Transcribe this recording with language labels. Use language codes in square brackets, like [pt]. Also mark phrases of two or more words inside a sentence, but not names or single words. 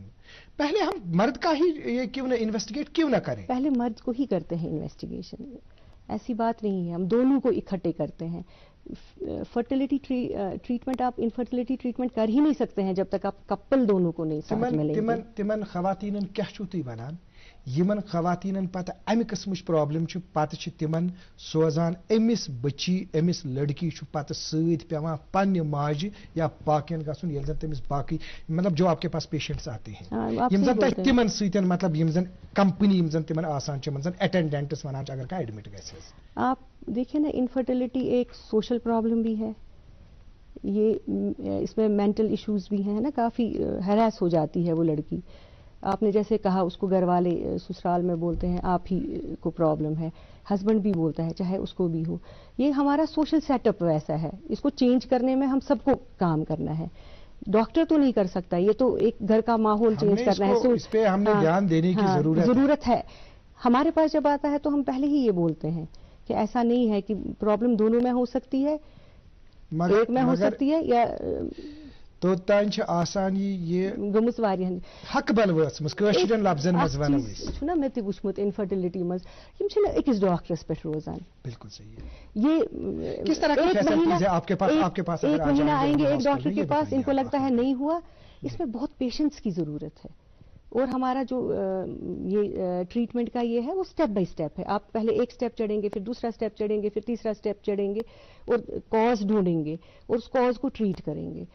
[ur] پہلے ہم مرد کا ہی یہ کیوں نہ انویسٹیگیٹ کیوں نہ کریں؟ پہلے مرد کو ہی کرتے ہیں انویسٹیگیشن, ایسی بات نہیں ہے, ہم دونوں کو اکٹھے کرتے ہیں. [en] fertility treatment [ur] آپ [en] infertility treatment [ur] کر ہی نہیں سکتے ہیں جب تک آپ کپل دونوں کو نہیں ساتھ ملیں گے. [ks] تمن خواتین کیا چھو تھی ونان یمن خواتین پتہ امہ قسمچ پرابلم پتہ تمن سوزان امس بچی امس لڑکی پتہ ست پیوان پنہ ماجہ یا باقین گھن یل زن تمس باقی [ur] مطلب جو آپ کے پاس پیشنٹس آتے ہیں [ks] یم زن تمن ستن مطلب یم زن کمپنی یم زن تمن آسان چھ زن اٹینڈنٹس ونان اگر کا ایڈمٹ گژھِ. [ur] آپ دیکھیں نا انفرٹیلیٹی ایک [en] social problem [ur] بھی ہے, یہ اس میں [en] mental issues [ur] بھی ہیں نا, کافی ہراس ہو جاتی ہے وہ لڑکی. آپ نے جیسے کہا اس کو گھر والے سسرال میں بولتے ہیں آپ ہی کو پرابلم ہے, ہسبینڈ بھی بولتا ہے چاہے اس کو بھی ہو. یہ ہمارا [en] social set up [ur] ویسا ہے, اس کو چینج کرنے میں ہم سب کو کام کرنا ہے. ڈاکٹر تو نہیں کر سکتا, یہ تو ایک گھر کا ماحول چینج کرنا ہے, اس پہ ہم نے دھیان دینے کی ضرورت ہے. ہمارے پاس جب آتا ہے تو ہم پہلے ہی یہ بولتے ہیں کہ ایسا نہیں ہے کہ پرابلم دونوں میں ہو سکتی ہے, ایک میں ہو سکتی ہے, یا [ks] تو تان آسان یہ گمس واریاں حق بل وچمس کشرین لفظن مز ونو چھنا مے تہ وچمت انفرٹیلیٹی مز یم چھنا اکس ڈاکٹرس پہ روزان. [ur] بالکل صحیح ہے. یہ کس طرح کی فیسلٹیز ہے آپ کے پاس ایک مہینہ آئیں گے ایک ڈاکٹر کے پاس, ان کو لگتا ہے نہیں ہوا, اس میں بہت پیشنس کی ضرورت ہے. اور ہمارا جو یہ ٹریٹمنٹ کا یہ ہے وہ [en] step by step [ur] ہے. آپ پہلے ایک اسٹیپ چڑھیں گے, پھر دوسرا اسٹیپ چڑھیں گے, پھر تیسرا اسٹیپ چڑھیں گے, اور کاز ڈھونڈیں گے اور اس کاز کو ٹریٹ کریں گے.